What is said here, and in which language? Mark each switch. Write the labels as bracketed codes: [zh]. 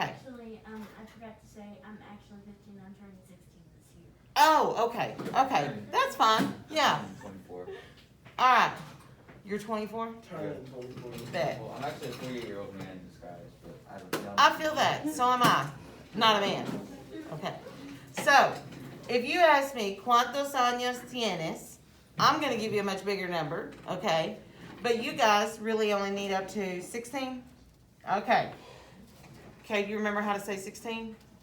[en] Actually, I forgot to say, I'm actually 15. I'm turning 16 this year. Oh, okay. Okay. That's fine. Yeah. I'm 24. All right. You're 24? Bet. Well, I'm actually a 48-year-old man in disguise, but I don't know. I feel that. So am I. Not a man. Okay. So, if you ask me, [es] ¿cuántos años tienes? [en] I'm going to give you a much bigger number, okay? But you guys really only need up to 16? Okay. Okay, do you remember how to say 16?